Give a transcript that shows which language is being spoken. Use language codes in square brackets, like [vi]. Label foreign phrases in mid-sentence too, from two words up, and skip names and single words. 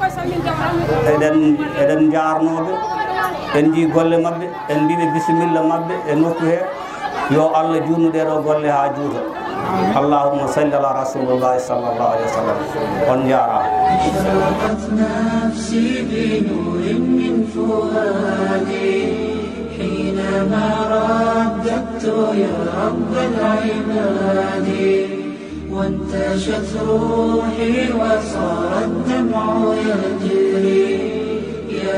[ff] eɗen jarnoɓe en ji golle mabɓe en mbiɓe bisimilla mabɓe e nokku he yo Allah junnu ɗeɗo golle ha juuta [ar] اللهم صل على رسول الله صلى الله عليه وسلم [ff] on jarama [ar] أشرقت نفسي بنور من فؤادي حينما رددت يا رب العباد وانتشت روحي وصار الدمع يجري يا